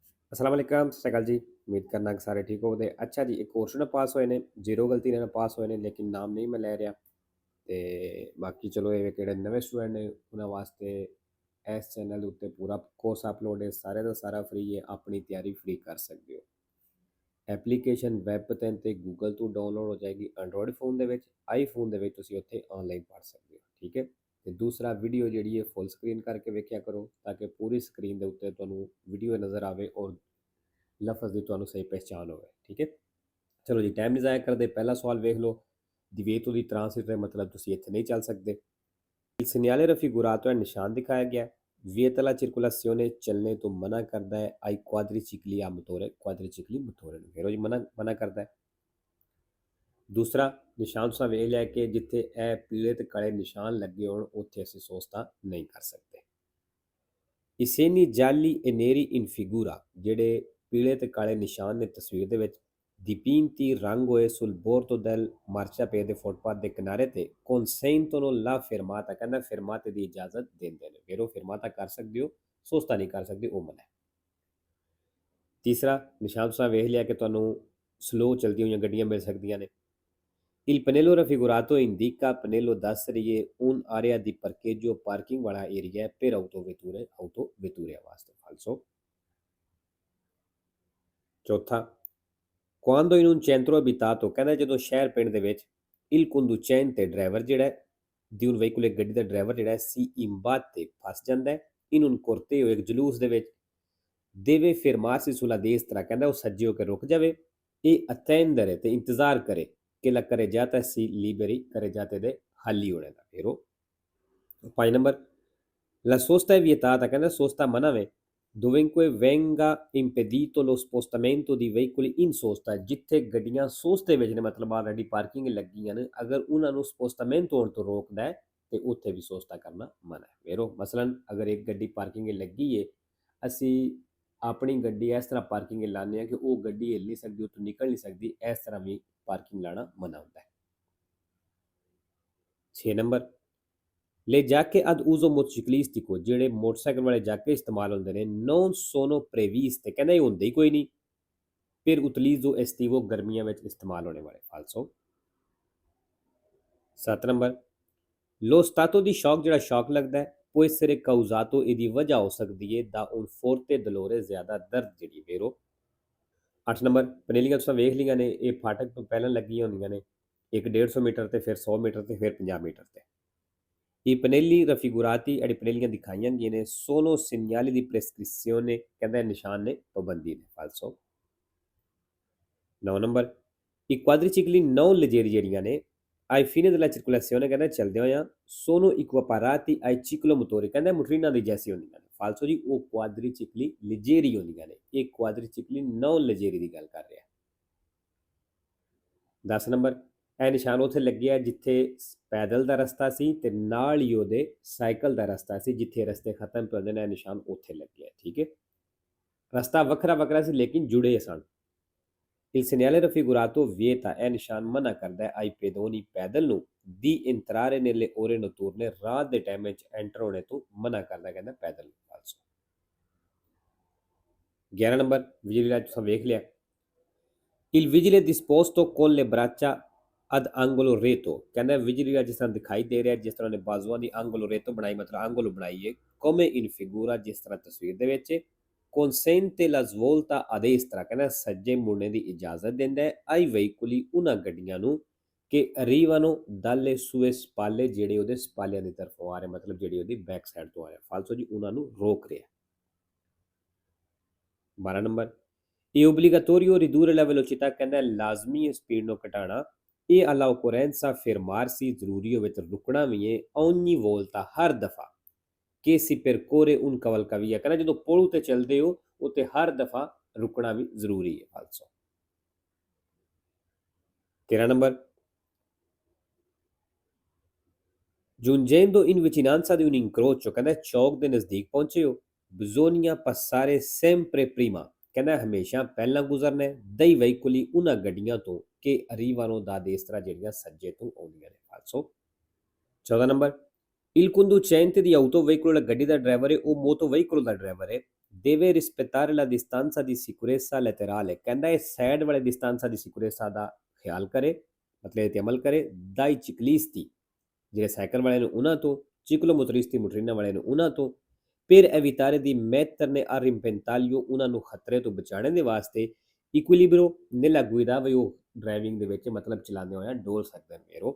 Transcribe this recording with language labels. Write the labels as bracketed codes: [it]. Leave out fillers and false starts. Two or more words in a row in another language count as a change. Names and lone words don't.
[ar] السلام عليكم, [pa] ਸਤ ਸ੍ਰੀ ਅਕਾਲ ਜੀ। ਉਮੀਦ ਕਰਨਾ ਕਿ ਸਾਰੇ ਠੀਕ ਹੋਗੇ। ਅੱਛਾ ਜੀ, ਇੱਕ ਕੁਐਸਚਨ ਪਾਸ ਹੋਏ ਨੇ, ਜ਼ੀਰੋ ਗਲਤੀ ਨਾਲ ਪਾਸ ਹੋਏ ਨੇ, ਲੇਕਿਨ ਨਾਮ ਨਹੀਂ ਮੈਂ ਲੈ ਰਿਹਾ। ਤੇ ਬਾਕੀ ਚਲੋ ਇਹ ਕਿਹੜੇ ਨਵੇਂ ਸਟੂਡੈਂਟ ਨੇ ਉਹਨਾਂ ਵਾਸਤੇ ਇਸ ਚੈਨਲ ਦੇ ਉੱਤੇ ਪੂਰਾ ਕੋਰਸ ਅਪਲੋਡ ਹੈ, ਸਾਰੇ ਦਾ ਸਾਰਾ ਫ੍ਰੀ ਹੈ, ਆਪਣੀ ਤਿਆਰੀ ਫ੍ਰੀ ਕਰ ਸਕਦੇ ਹੋ। ਐਪਲੀਕੇਸ਼ਨ ਵੈਬ ਤੇ ਗੂਗਲ ਤੋਂ ਡਾਊਨਲੋਡ ਹੋ ਜਾਏਗੀ, ਐਂਡਰੋਇਡ ਫੋਨ ਦੇ ਵਿੱਚ, ਆਈਫੋਨ ਦੇ ਵਿੱਚ ਤੁਸੀਂ ਉੱਥੇ ਆਨਲਾਈਨ ਪੜ੍ਹ ਸਕਦੇ ਹੋ। ਠੀਕ ਹੈ। ਤੇ ਦੂਸਰਾ, ਵੀਡੀਓ ਜਿਹੜੀ ਹੈ ਫੁੱਲ ਸਕਰੀਨ ਕਰਕੇ ਵੇਖਿਆ ਕਰੋ ਤਾਂ ਕਿ ਪੂਰੀ ਸਕਰੀਨ ਦੇ ਉੱਤੇ ਤੁਹਾਨੂੰ ਵੀਡੀਓ ਨਜ਼ਰ ਆਵੇ ਔਰ ਲਫ਼ਜ਼ ਦੀ ਤੁਹਾਨੂੰ ਸਹੀ ਪਹਿਚਾਣ ਹੋਵੇ। ਠੀਕ ਹੈ। ਚਲੋ ਜੀ, ਟਾਈਮ ਨਹੀਂ ਜ਼ਾਇਆ ਕਰਦੇ, ਪਹਿਲਾ ਸਵਾਲ ਵੇਖ ਲਓ। ਦਿਵੇਤੋ ਦੀ ਟ੍ਰਾਂਸਲੇਟਰ ਮਤਲਬ ਤੁਸੀਂ ਇੱਥੇ ਨਹੀਂ ਚੱਲ ਸਕਦੇ। [it] Il segnale raffigurato è [pa] ਨਿਸ਼ਾਨ ਦਿਖਾਇਆ ਗਿਆ ਹੈ। [it] Vieta la circolazione [pa] ਚੱਲਣੇ ਤੋਂ ਮਨਾ ਕਰਦਾ ਹੈ। [it] Ai quadricicli a motore, quadricicli motore [pa] ਨੂੰ ਫੇਰੋ ਜੀ ਮਨਾ ਕਰਦਾ ਹੈ। ਦੂਸਰਾ, ਨਿਸ਼ਾਨ ਤੁਸੀਂ ਵੇਖ ਲਿਆ ਕਿ ਜਿੱਥੇ ਇਹ ਪੀਲੇ ਤੇ ਕਾਲੇ ਨਿਸ਼ਾਨ ਲੱਗੇ ਹੋਣ ਉੱਥੇ ਅਸੀਂ ਸੋਸਤਾ ਨਹੀਂ ਕਰ ਸਕਦੇ। [it] I segni gialli e neri in figura, [pa] ਜਿਹੜੇ ਪੀਲੇ ਤੇ ਕਾਲੇ ਨਿਸ਼ਾਨ ਨੇ ਤਸਵੀਰ ਦੇ ਵਿੱਚ, dipinti rang ਹੋਏ [it] sul bordo del marciapiede [pa] ਫੁੱਟਪਾਥ ਦੇ ਕਿਨਾਰੇ ਤੇ [it] consentono la fermata, [pa] ਕਹਿੰਦਾ ਫਿਰਮਾਤੇ ਦੀ ਇਜਾਜ਼ਤ ਦਿੰਦੇ ਨੇ। ਫਿਰ ਉਹ ਫਿਰਮਾਤਾ ਕਰ ਸਕਦੇ ਹੋ, ਸੋਸਤਾ ਨਹੀਂ ਕਰ ਸਕਦੇ, ਉਹ ਮਨਾ ਹੈ। ਤੀਸਰਾ, ਨਿਸ਼ਾਨ ਤੁਸੀਂ ਵੇਖ ਲਿਆ ਕਿ ਤੁਹਾਨੂੰ ਸਲੋ ਚਲਦੀਆਂ ਹੋਈਆਂ ਗੱਡੀਆਂ ਮਿਲ ਸਕਦੀਆਂ ਨੇ। [it] Il pannello raffigurato indica, pannello [pa] ਦੱਸ ਰਹੀ ਹੈ [it] un area di parcheggio, [pa] ਪਾਰਕਿੰਗ ਵਾਲਾ ਏਰੀਆ ਹੈ [it] per autovetture [pa] ਵਾਸਤੇ। ਫਾਲਸੋ। ਚੌਥਾ, [it] quando in un centro abitato, [pa] ਕਹਿੰਦਾ ਜਦੋਂ ਸ਼ਹਿਰ ਪਿੰਡ ਦੇ ਵਿੱਚ, [it] il conducente [pa] ਡਰਾਈਵਰ ਜਿਹੜਾ ਹੈ, [it] di un veicolo, [pa] ਗੱਡੀ ਦਾ ਡਰਾਈਵਰ ਜਿਹੜਾ ਹੈ, [it] si imbatte [pa] ਫਸ ਜਾਂਦਾ ਹੈ, [it] in un corteo, [pa] ਇੱਕ ਜਲੂਸ ਦੇ ਵਿੱਚ, [it] deve fermarsi sulla destra, [pa] ਕਹਿੰਦਾ ਉਹ ਸੱਜੇ ਹੋ ਕੇ ਰੁਕ ਜਾਵੇ, [it] e attendere [pa] ਤੇ ਇੰਤਜ਼ਾਰ ਕਰੇ [it] che la carreggiata si liberi, [pa] carreggiate ਦੇ ਖਾਲੀ ਹੋਣੇ ਦਾ। ਫਿਰ ਉਹ 5 ਨੰਬਰ, [it] la sosta è vietata, [pa] ਕਹਿੰਦਾ ਸੋਸਤਾ ਮਨਾ ਵੇ, [it] dovunque venga impedito lo spostamento di veicoli in sosta, [pa] ਜਿੱਥੇ ਗੱਡੀਆਂ ਸੋਸਤੇ ਵਿੱਚ ਨੇ ਮਤਲਬ ਆਲਰੇਡੀ ਪਾਰਕਿੰਗ ਲੱਗੀਆਂ ਨੇ, ਅਗਰ ਉਹਨਾਂ ਨੂੰ ਸਪੋਸਟਮੈਂਟ ਹੋਣ ਤੋਂ ਰੋਕਦਾ ਹੈ ਤੇ ਉੱਥੇ ਵੀ ਸੋਸਤਾ ਕਰਨਾ ਮਨਾ ਹੈ। ਵੇਰੋ ਮਸਲਨ ਅਗਰ ਇੱਕ ਗੱਡੀ ਪਾਰਕਿੰਗ ਲੱਗੀ ਹੈ, ਅਸੀਂ ਆਪਣੀ ਗੱਡੀ ਇਸ ਤਰ੍ਹਾਂ ਪਾਰਕਿੰਗ ਲਾਉਂਦੇ ਹਾਂ ਕਿ ਉਹ ਗੱਡੀ ਹਿੱਲ ਨਹੀਂ ਸਕਦੀ, ਉੱਥੋਂ ਨਿਕਲ ਨਹੀਂ ਸਕਦੀ, ਇਸ ਤਰ੍ਹਾਂ ਵੀ ਪਾਰਕਿੰਗ ਲਾਣਾ ਮਨਾ ਹੁੰਦਾ ਹੈ। 6 ਨੰਬਰ, [it] le giacche ad uso motociclistico, [pa] ਜਿਹੜੇ ਮੋਟਰਸਾਈਕਲ ਵਾਲੇ ਜਾਕੇ ਇਸਤੇਮਾਲ ਹੁੰਦੇ ਨੇ, [it] non sono previste, [pa] ਕਹਿੰਦਾ ਇਹ ਹੁੰਦੇ ਹੀ ਕੋਈ ਨਹੀਂ, [it] per utilizzo estivo, [pa] ਗਰਮੀਆਂ ਵਿੱਚ ਇਸਤੇਮਾਲ ਹੋਣੇ ਵਾਲੇ। ਫਾਲਸੋ। 7 ਨੰਬਰ, [it] lo stato di shock, [pa] ਜਿਹੜਾ ਸ਼ੌਕ ਲੱਗਦਾ ਹੈ, [it] può essere causato, [pa] ਇਹਦੀ ਵਜ੍ਹਾ ਹੋ ਸਕਦੀ ਹੈ, [it] da un forte dolore, [pa] ਜ਼ਿਆਦਾ ਦਰਦ ਜਿਹੜੀ। ਵੇਰੋ 8 ਨੰਬਰ, ਪਨੇਲੀਆਂ ਤੁਸੀਂ ਵੇਖ ਲਈਆਂ ਨੇ, ਇਹ ਫਾਟਕ ਤੋਂ ਪਹਿਲਾਂ ਲੱਗੀਆਂ ਹੁੰਦੀਆਂ ਨੇ, ਇੱਕ 150 ਮੀਟਰ ਤੇ ਫਿਰ 100 ਮੀਟਰ ਤੇ ਫਿਰ 50 ਮੀਟਰ ਤੇ। [it] I pannelli raffigurati, [pa] ਜਿਹੜੀ ਪਨੇਲੀਆਂ ਦਿਖਾਈਆਂ ਗਈਆਂ ਨੇ, [it] sono segnali di prescrizione, [pa] ਕਹਿੰਦਾ ਨਿਸ਼ਾਨ ਨੇ ਪਾਬੰਦੀ ਨੇ। ਫਾਲਸੋ। 9 ਨੰਬਰ, [it] i quadricicli non leggeri [pa] ਜਿਹੜੀਆਂ ਨੇ, [it] ai fine della circolazione, [pa] ਕਹਿੰਦਾ ਚਲਦੇ ਹੋਇਆ, [it] sono equiparati ai ciclomotori, [pa] ਕਹਿੰਦਾ ਮੋਟਰੀਨਾਂ ਦੀ ਜੈਸੀ ਹੁੰਦੀਆਂ ਨੇ। ਫਾਲਸੋ ਜੀ, ਉਹ ਕੁਆਦਰੀਚਿਕਲੀ leggeri ਹੁੰਦੀਆਂ ਨੇ, ਇਹ ਕੁਆਦਰੀਚਿਕਲੀ [it] non leggeri [pa] ਦੀ ਗੱਲ ਕਰ ਰਿਹਾ। 10 ਨੰਬਰ, ਇਹ ਨਿਸ਼ਾਨ ਉੱਥੇ ਲੱਗਿਆ ਜਿੱਥੇ ਪੈਦਲ ਦਾ ਰਸਤਾ ਸੀ ਤੇ ਨਾਲ ਹੀ ਉਹਦੇ ਸਾਈਕਲ ਦਾ ਰਸਤਾ ਸੀ, ਜਿੱਥੇ ਰਸਤੇ ਖਤਮ ਹੁੰਦੇ ਨੇ, ਇਹ ਨਿਸ਼ਾਨ ਉੱਥੇ ਲੱਗਿਆ। ਠੀਕ ਹੈ। ਰਸਤਾ ਵੱਖਰਾ ਵੱਖਰਾ ਸੀ ਲੇਕਿਨ ਜੁੜੇ ਸਨ। [it] Il segnale raffigurato vieta, [pa] ਇਹ ਨਿਸ਼ਾਨ ਮਨਾ ਕਰਦਾ ਹੈ, [it] ai pedoni, [pa] ਪੈਦਲ ਨੂੰ, [it] di entrare nelle ore notturne, [pa] ਰਾਤ ਦੇ ਟਾਈਮ ਵਿੱਚ ਐਂਟਰ ਹੋਣੇ ਤੋਂ ਮਨਾ ਕਰਦਾ, ਕਹਿੰਦਾ ਪੈਦਲ। ਫਾਲਸੋ। 11 ਨੰਬਰ, ਬਿਜਲੀ ਦਾ ਤੁਸੀਂ ਵੇਖ ਲਿਆ, [it] il vigile disposto con le braccia ad angolo retto, [pa] ਕਹਿੰਦਾ ਵਿਜਲੀ ਦਾ ਜਿਸ ਤਰ੍ਹਾਂ ਦਿਖਾਈ ਦੇ ਰਿਹਾ, ਜਿਸ ਤਰ੍ਹਾਂ ਨੇ ਬਾਜ਼ੂਆਂ ਦੀ [it] angolo retto [pa] ਬਣਾਈ, ਮਤਲਬ angolo ਬਣਾਈ ਹੈ, [it] come in figura, [pa] ਜਿਸ ਤਰ੍ਹਾਂ ਤਸਵੀਰ ਦੇ ਵਿੱਚ, [it] consente la svolta a destra, [pa] ਕਹਿੰਦਾ ਸੱਜੇ ਮੁੜਨੇ ਦੀ ਇਜਾਜ਼ਤ ਦਿੰਦਾ ਹੈ, [it] ai veicoli, [pa] ਉਹਨਾਂ ਗੱਡੀਆਂ ਨੂੰ, ਕਿ [it] arrivano dalle sue spalle, [pa] ਜਿਹੜੇ ਉਹਦੇ ਸਪਾਲਿਆਂ ਦੀ ਤਰਫੋਂ ਆ ਰਹੇ, ਮਤਲਬ ਜਿਹੜੀ ਉਹਦੀ ਬੈਕ ਸਾਈਡ ਤੋਂ ਆ ਰਿਹਾ। ਫਾਲਸੋ ਜੀ, ਉਹਨਾਂ ਨੂੰ ਰੋਕ ਰਿਹਾ। 12 ਨੰਬਰ, [it] è obbligatorio ridurre la velocità, [pa] ਕਹਿੰਦਾ ਲਾਜ਼ਮੀ ਹੈ ਸਪੀਡ ਨੂੰ ਘਟਾਉਣਾ, [it] e alla occorrenza fermarsi, [pa] ਜ਼ਰੂਰੀ ਹੋਵੇ ਤਾਂ ਰੁਕਣਾ ਵੀ ਹੈ, [it] ogni volta, [pa] ਹਰ ਦਫਾ, [it] che si percorre un cavalcavia, [pa] ਕਹਿੰਦਾ ਜਦੋਂ ਪੁਲ ਉੱਤੇ ਚੱਲਦੇ ਹੋ ਉੱਤੇ ਹਰ ਦਫਾ ਰੁਕਣਾ ਵੀ ਜ਼ਰੂਰੀ ਹੈ। ਫਾਲਸੋ। 13 ਨੰਬਰ, [it] giungendo in vicinanza di un incrocio, [pa] ਕਹਿੰਦਾ ਚੌਕ ਦੇ ਨਜ਼ਦੀਕ ਪਹੁੰਚੇ ਹੋ, [it] bisogna passare sempre prima, [pa] ਕਹਿੰਦਾ ਹਮੇਸ਼ਾ ਪਹਿਲਾਂ ਗੁਜ਼ਰਨਾ ਹੈ, [it] dei veicoli, [pa] ਉਹਨਾਂ ਗੱਡੀਆਂ ਤੋਂ, ਕਿ [it] arrivano da destra, [pa] ਜਿਹੜੀਆਂ ਸੱਜੇ ਤੋਂ ਆਉਂਦੀਆਂ ਨੇ। ਫਾਲਸੋ। 14 ਨੰਬਰ, [it] il conducente di autoveicolo, [pa] ਗੱਡੀ ਦਾ ਡਰਾਈਵਰ ਹੈ, ਉਹ motoveicolo ਦਾ ਡਰਾਈਵਰ ਹੈ, [it] deve rispettare la distanza di sicurezza laterale, [pa] ਕਹਿੰਦਾ ਇਹ ਸਾਈਡ ਵਾਲੇ [it] distanza di sicurezza [pa] ਦਾ ਖਿਆਲ ਕਰੇ, ਮਤਲਬ ਇਹ ਤੇ ਅਮਲ ਕਰੇ, [it] dai ciclisti, [pa] ਜਿਹੜੇ ਸਾਈਕਲ ਵਾਲੇ ਨੇ ਉਹਨਾਂ ਤੋਂ, [it] ciclomotoristi motorina [pa] ਵਾਲੇ ਨੇ ਉਹਨਾਂ ਤੋਂ, [it] per evitare di metterne a rimpentaglio, [pa] ਉਹਨਾਂ ਨੂੰ ਖਤਰੇ ਤੋਂ ਬਚਾਉਣ ਦੇ ਵਾਸਤੇ, [it] equilibrio nella guida, [pa] ਵੀ ਉਹ ਡਰਾਈਵਿੰਗ ਦੇ ਵਿੱਚ ਮਤਲਬ ਚਲਾਉਂਦੇ ਹੋਇਆ ਡੋਲ ਸਕਦੇ ਨੇ ਮੇਰੋ।